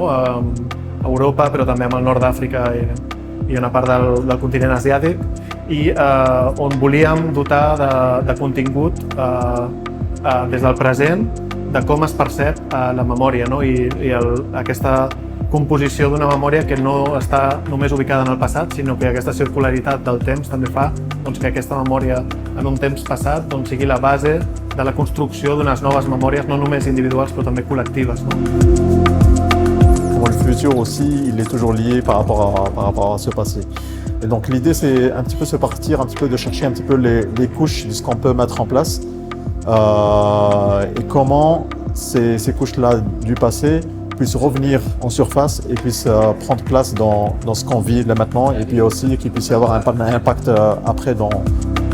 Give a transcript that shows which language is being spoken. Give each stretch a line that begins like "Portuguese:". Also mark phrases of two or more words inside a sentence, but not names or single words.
Catalan: A Europa, però també amb el nord d'Àfrica i una part del continent asiàtic, i on volíem dotar de contingut des del present de com es percep la memòria, no? I aquesta composició d'una memòria que no està només ubicada en el passat, sinó que aquesta circularitat del temps també fa que aquesta memòria en un temps passat sigui la base de la construcció d'unes noves memòries, no només individuals, però també col·lectives.
French: Le futur aussi, il est toujours lié par rapport à ce passé. Et donc l'idée, c'est un petit peu se partir, un petit peu de chercher un petit peu les couches de ce qu'on peut mettre en place et comment ces couches-là du passé puissent revenir en surface et puissent prendre place dans ce qu'on vit là maintenant, et puis aussi qu'il puisse y avoir un impact après dans